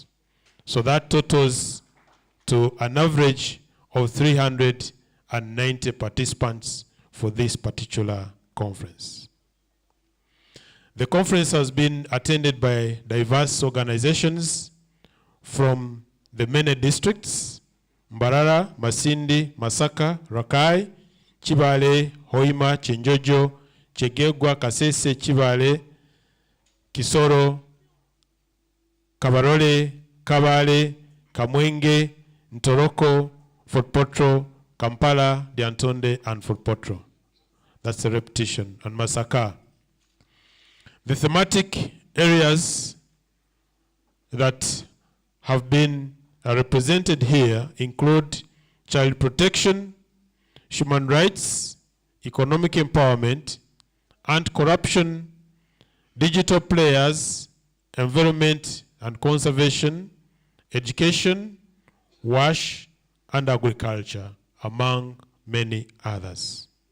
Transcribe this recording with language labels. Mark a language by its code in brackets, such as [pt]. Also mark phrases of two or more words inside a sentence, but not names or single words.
[en] So that totals to an average of 390 participants for this particular conference. The conference has been attended by diverse organizations from the many districts: Mbarara, Masindi, Masaka, Rakai, Chibale, Hoima, Chenjojo, Chegegwa, Kasese, Chibale, Kisoro, Kabarole, Kabale, Kamwenge, Ntoroko, Fort Potro, Kampala, Diantonde, and Fort Potro. That's a repetition. And Masaka. The thematic areas that have been represented here include child protection, human rights, economic empowerment, anti-corruption, digital players, environment and conservation, education, WASH, and agriculture, among many others.